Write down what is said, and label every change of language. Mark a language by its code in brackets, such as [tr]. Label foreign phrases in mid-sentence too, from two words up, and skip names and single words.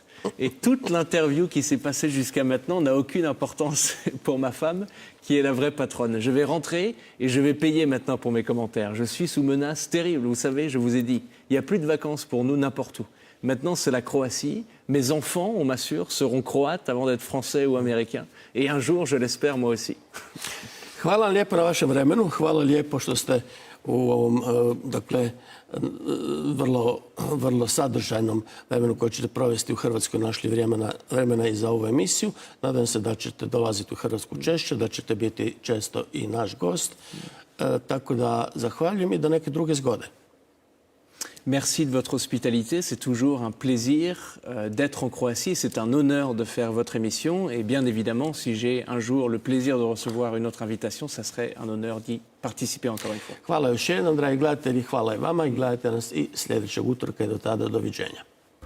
[fr] Et toute l'interview qui s'est passée jusqu'à maintenant n'a aucune importance pour ma femme, qui est la vraie patronne. Je vais rentrer et je vais payer maintenant pour mes commentaires. Je suis sous menace terrible, vous savez, je vous ai dit, il n'y a plus de vacances pour nous n'importe où. Maintenant, c'est la Croatie. Mes enfants, on m'assure, seront croates avant d'être français ou américains. Et un jour, je l'espère, moi aussi. [hr] Hvala lijepo na vašem vremenu, hvala lijepo što ste u ovom, dakle, vrlo sadržajnom vremenu koje ćete provesti u Hrvatskoj, našli vremena i za ovu emisiju. Nadam se da ćete dolaziti u Hrvatsku češće, da ćete biti često i naš gost. Tako da zahvaljujem i do neke druge zgode. [fr] Merci de votre hospitalité. C'est toujours un plaisir d'être en Croatie. C'est un honneur de faire votre émission. Et bien évidemment, si j'ai un jour le plaisir de recevoir une autre invitation, ça serait un honneur d'y participer encore une fois. [hr] Hvala još jednom, dragi gledatelji. Hvala i vama i gledajte nas i sljedećeg utorka i do tada doviđenja.